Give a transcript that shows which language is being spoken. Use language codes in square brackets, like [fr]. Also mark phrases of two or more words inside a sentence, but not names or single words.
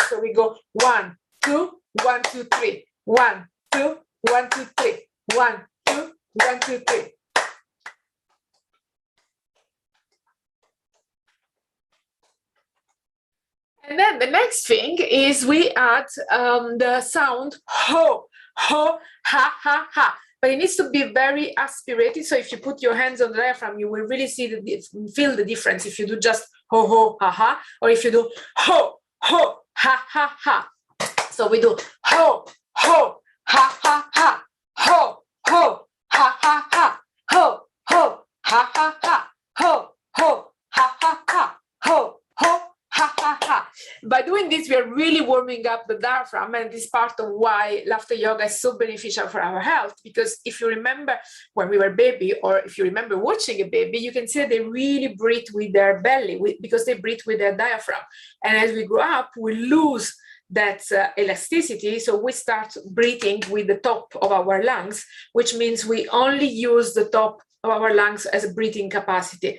[en] So we go 1, 2, 1, 2, 3, 1, 2, 1, 2, 3, 1, 2, 1, 2, 3. And then the next thing is we add the sound ho, ho, ha, ha, ha. But it needs to be very aspirated. So if you put your hands on the diaphragm, you will really feel the difference if you do just ho, ho, ha, ha, or if you do ho, ho, ha, ha, ha. So we do ho, ho, ha, ha, ha, ho, ho, ha, ha, ha, ho, ho, ha, ha, ha, ho, ho, ha, ha, ha, ho, ho, ha, ha, ha. By doing this, we are really warming up the diaphragm, and this is part of why laughter yoga is so beneficial for our health. Because if you remember when we were baby, or if you remember watching a baby, you can see that they really breathe with their belly, because they breathe with their diaphragm. And as we grow up, we lose that elasticity, so we start breathing with the top of our lungs, which means we only use the top of our lungs as a breathing capacity.